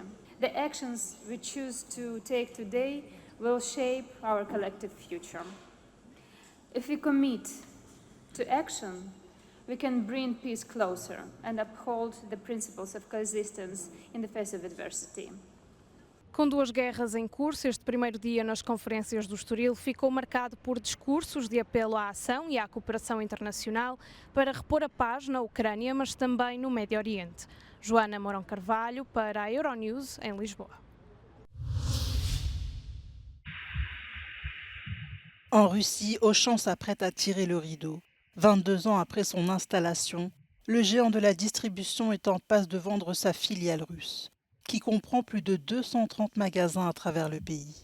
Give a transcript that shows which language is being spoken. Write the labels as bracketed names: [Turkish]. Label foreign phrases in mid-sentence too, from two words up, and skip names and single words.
[English] The actions we choose to take today will shape our collective future. If we commit to action, we can bring peace closer and uphold the principles of coexistence in the face of adversity. [Portuguese] Com duas guerras em curso, este primeiro dia nas conferências do Estoril ficou marcado por discursos de apelo à ação e à cooperação internacional para repor a paz na Ucrânia, mas também no Médio Oriente. Joana Mourão Carvalho para a Euronews em Lisboa. [French] En Russie, Auchan s'apprête à tirer le rideau. 22 ans après son installation, le géant de la distribution est en passe de vendre sa filiale russe, qui comprend plus de 230 magasins à travers le pays.